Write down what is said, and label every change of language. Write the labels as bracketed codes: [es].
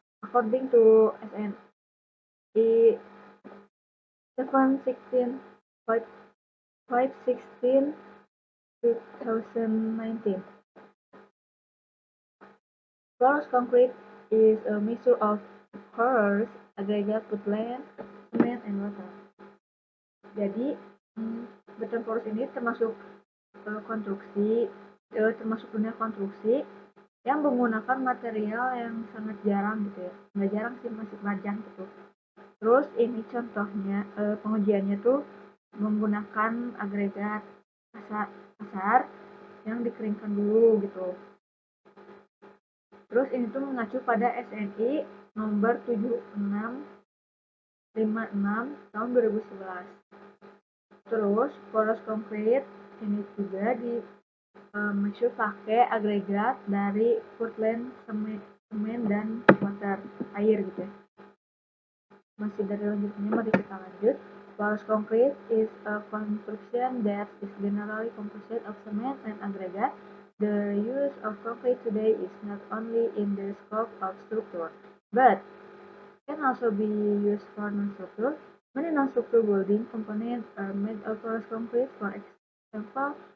[en] According to SNI 716 516 2019. Porous concrete is a mixture of porous aggregate Portland, cement, and water. [id] Jadi beton porous ini termasuk termasuk dunia konstruksi yang menggunakan material yang sangat jarang gitu ya. Nggak jarang sih, masih panjang gitu. Terus ini contohnya pengujiannya tuh menggunakan agregat kasar yang dikeringkan dulu gitu. Terus ini tuh mengacu pada SNI nomor 7656 tahun 2011. Terus poros konkret ini juga measure pakai agregat dari Portland, semen dan water, air gitu ya. Masih dari lanjutnya, mari kita lanjut. [en] Porous concrete is a construction that is generally composed of cement and aggregate. The use of concrete today is not only in the scope of structure, but can also be used for non-structure. Many non-structure building components are made of porous concrete. For example,